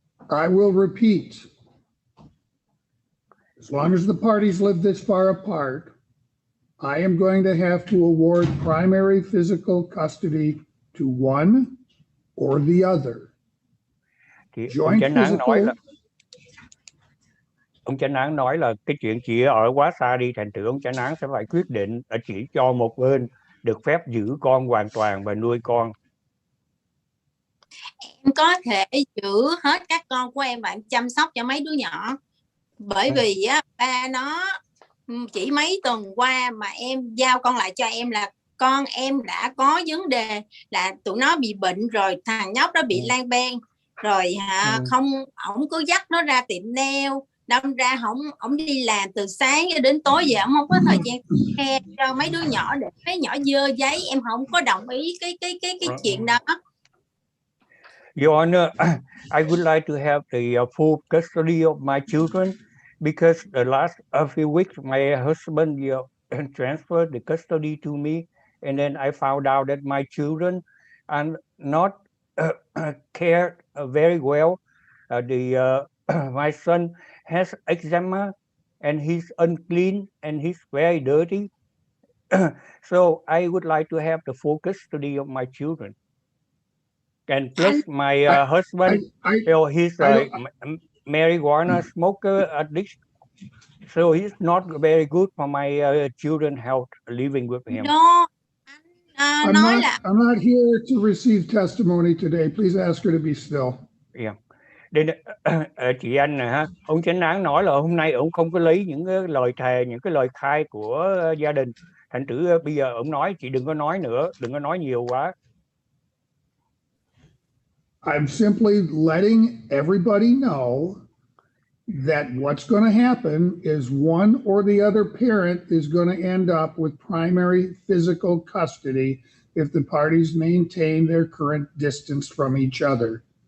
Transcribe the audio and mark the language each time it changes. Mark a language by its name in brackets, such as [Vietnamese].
[English] I will repeat, as long as the parties live this far apart, I am going to have to award primary physical custody to one or the other. [Vietnamese] Thì [English] Joint physical. [Vietnamese] Ông chánh án nói là cái chuyện chị ở quá xa đi, thành thử ông chánh án sẽ phải quyết định là chỉ cho một bên được phép giữ con hoàn toàn và nuôi con. Em có thể giữ hết các con của em và em chăm sóc cho mấy đứa nhỏ, bởi vì á, ba nó chỉ mấy tuần qua mà em giao con lại cho em là con em đã có vấn đề là tụi nó bị bệnh rồi, thằng nhóc đó bị lang ben rồi không, ổng cứ dắt nó ra tiệm nail, đâm ra ổng đi làm từ sáng đến tối, về ổng không có thời gian khe cho mấy đứa nhỏ để mấy nhỏ dơ giấy. Em không có đồng ý cái chuyện đó. [English] Your Honor, I would like to have the full custody of my children because the last few weeks my husband transferred the custody to me, and then I found out that my children are not cared very well. My son has eczema and he's unclean and he's very dirty. So I would like to have the full custody of my children. And plus, my husband, he's a marijuana smoker addict, so he's not very good for my children health living with him. No, I'm not here to receive testimony today. Please ask her to be still. Yeah. [Vietnamese] Đến chị Anh nè ha, ông chánh án nói là hôm nay ông không có lấy những cái lời thề, những cái lời khai của gia đình. Thành thử bây giờ ông nói chị đừng có nói nữa, đừng có nói nhiều quá. [English] I'm simply letting everybody know that what's going to happen is one or the other parent is going to end up with primary physical custody if the parties maintain their current distance from each other.